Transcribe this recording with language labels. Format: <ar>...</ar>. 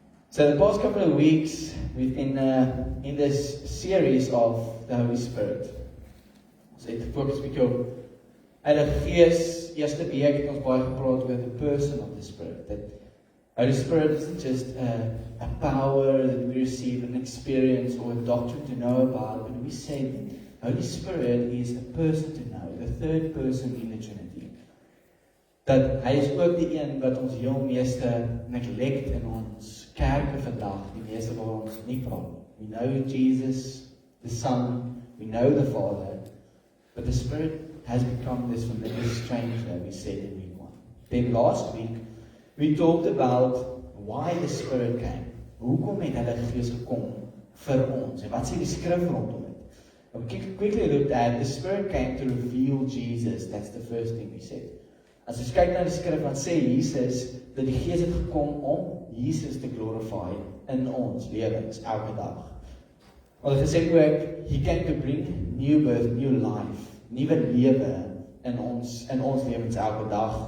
<en>So the past couple of weeks, we've been in this series of the Holy Spirit.</en> <af>Ons het gefocus bietjie op Heilige Gees. Eerste week het ons baie gepraat oor</af> <en>the person of the Spirit. That Holy Spirit isn't just a power that we receive, an experience or a doctrine to know about, but we say the Holy Spirit is a person to know, the third person in the Trinity.</en> <af>Dat hy is ook die een wat ons heel meeste neglect in ons kerke vandag, die meeste waar ons nie praat.</af> <en>We know Jesus, the Son, we know the Father, but the Spirit has become this familiar stranger, we said in week 1. Then last week, we talked about why the Spirit came.</en> <af>Hoekom het Heilige Gees gekom vir ons? En wat sê die skrif rondom dit?</af> <en>We quickly looked at the Spirit came to reveal Jesus. That's the first thing we said.</en> <af>As ons kyk na die skrif, dan sê Jesus dat die Gees het gekom om Jesus te glorify in ons lewens elke dag. Ons het gesê ook,</af> <en>he came to bring new birth, new life,</en> <af>nuwe lewe in ons lewens elke dag.</af>